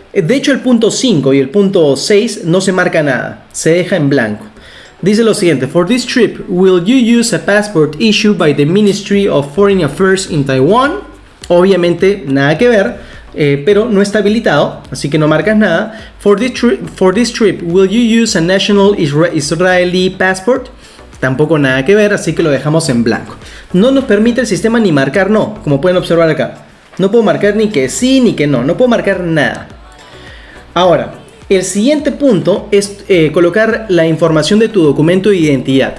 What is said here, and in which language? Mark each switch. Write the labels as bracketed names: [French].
[Spanish] De hecho, el punto 5 y el punto 6 no se marca nada, se deja en blanco. Dice lo siguiente: [English] For this trip, will you use a passport issued by the Ministry of Foreign Affairs in Taiwan [Spanish] Obviamente nada que ver, pero no está habilitado, así que no marcas nada. [English] For this trip, will you use a national Israeli passport? [Spanish] Tampoco nada que ver, así que lo dejamos en blanco. No nos permite el sistema ni marcar no, como pueden observar acá. No puedo marcar ni que sí ni que no puedo marcar nada. Ahora, el siguiente punto es colocar la información de tu documento de identidad.